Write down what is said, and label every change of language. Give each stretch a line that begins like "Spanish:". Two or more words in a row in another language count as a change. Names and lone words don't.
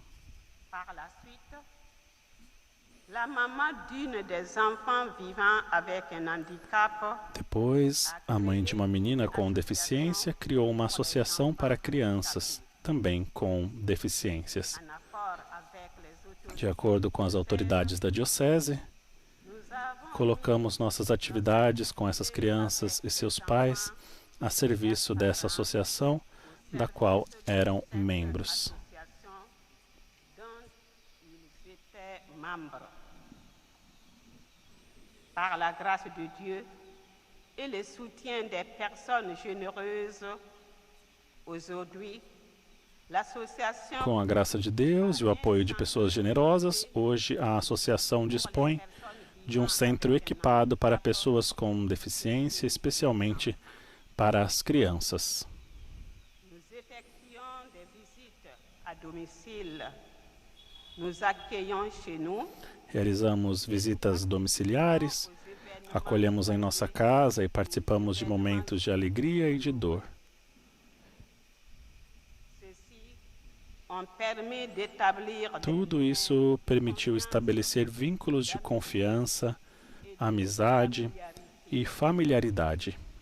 Portuguese: Depois, a mãe de uma menina com deficiência criou uma associação para crianças, também com deficiências. De acordo com as autoridades da diocese, colocamos nossas atividades com essas crianças e seus pais a serviço dessa associação, da qual eram membros.
French: Par la grâce de Dieu et le soutien des personnes généreuses, aujourd'hui, l'association...
Portuguese: Com a graça de Deus e o apoio de pessoas generosas, hoje a associação dispõe de um centro equipado para pessoas com deficiência, especialmente para as crianças.
French: Nous effectuons des visites à domicile. Nous accueillons chez nous.
Portuguese: Realizamos visitas domiciliares, acolhemos em nossa casa e participamos de momentos de alegria e de dor. Tudo isso permitiu estabelecer vínculos de confiança, amizade e familiaridade.